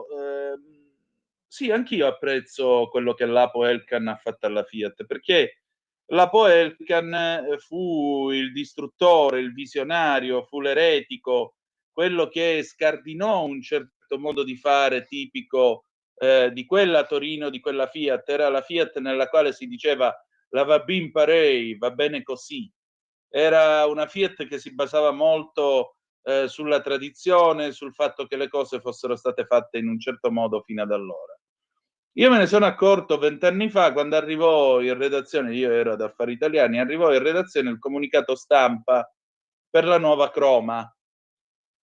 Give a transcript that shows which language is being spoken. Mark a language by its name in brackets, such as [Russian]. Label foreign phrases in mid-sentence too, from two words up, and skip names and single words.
[Italian] Sì, anch'io apprezzo quello che l'Apo Elkann ha fatto alla Fiat, perché l'Apo Elkann fu il distruttore, il visionario, fu l'eretico, quello che scardinò un certo modo di fare tipico di quella Torino, di quella Fiat. Era la Fiat nella quale si diceva [French] la va bien pareil, [Italian] va bene così. Era una Fiat che si basava molto sulla tradizione, sul fatto che le cose fossero state fatte in un certo modo fino ad allora. Io me ne sono accorto 20 anni fa quando arrivò in redazione, io ero ad Affari Italiani, arrivò in redazione il comunicato stampa per la nuova Croma.